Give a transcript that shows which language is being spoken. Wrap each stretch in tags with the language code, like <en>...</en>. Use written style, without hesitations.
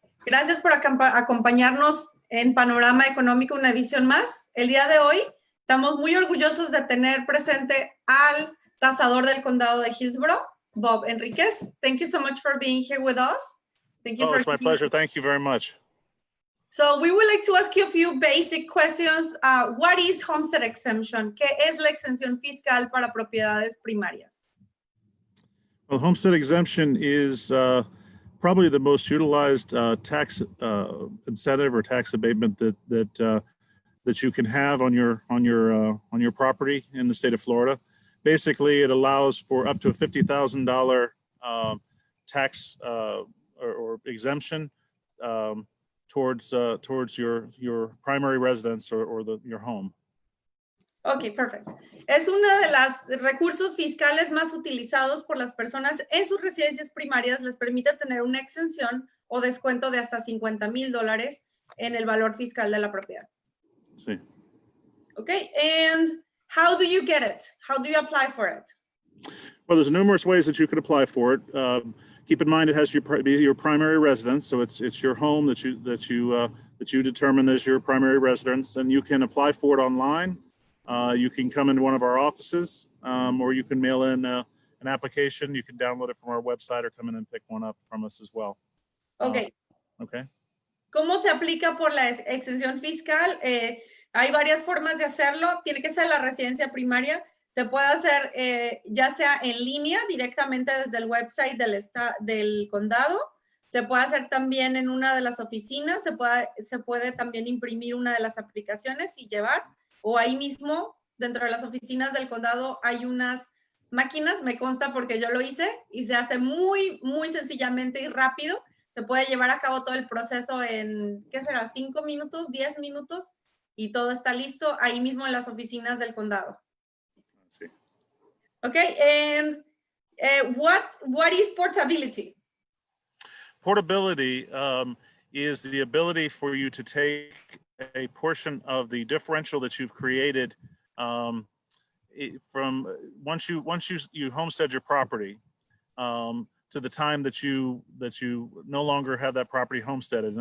<es>Gracias por acompañarnos en Panorama Económico, una edición más. El día de hoy estamos muy orgullosos de tener presente al Tasador del Condado de Hillsborough, Bob Henriquez.</es> <en>Thank you so much for being here with us. Thank you. It's my pleasure. Thank you very much. So we would like to ask you a few basic questions. What is Homestead Exemption?</en> <es>¿Qué es la exención fiscal para propiedades primarias?</es> <en>Well, Homestead Exemption is probably the most utilized tax incentive or tax abatement that you can have on your property in the state of Florida. Basically, it allows for up to a $50,000 tax or exemption towards your primary residence or your home.</en> <es>Ok, perfecto. Es uno de los recursos fiscales más utilizados por las personas en sus residencias primarias. Les permite tener una exención o descuento de hasta $50,000 en el valor fiscal de la propiedad. Sí.</es> <en>Ok, and how do you get it? How do you apply for it? Well, there's numerous ways that you could apply for it. Keep in mind it has your primary residence, so it's your home that you determine as your primary residence, and you can apply for it online. You can come into one of our offices, or you can mail in an application. You can download it from our website or come in and pick one up from us as well. Ok. Okay.</en> <es>¿Cómo se aplica por la exención fiscal? Hay varias formas de hacerlo. Tiene que ser la residencia primaria. Se puede hacer ya sea en línea, directamente desde el website del condado. Se puede hacer también en una de las oficinas. Se puede también imprimir una de las aplicaciones y llevar. O ahí mismo, dentro de las oficinas del condado, hay unas máquinas, me consta porque yo lo hice, y se hace muy, muy sencillamente y rápido. Se puede llevar a cabo todo el proceso en, ¿qué será? 5 minutos, 10 minutos, y todo está listo ahí mismo en las oficinas del condado. Sí.</es> <en>Okay, and what is portability? Portability is the ability for you to take a portion of the differential that you've created from once you homestead your property to the time that you no longer have that property homesteaded.</en>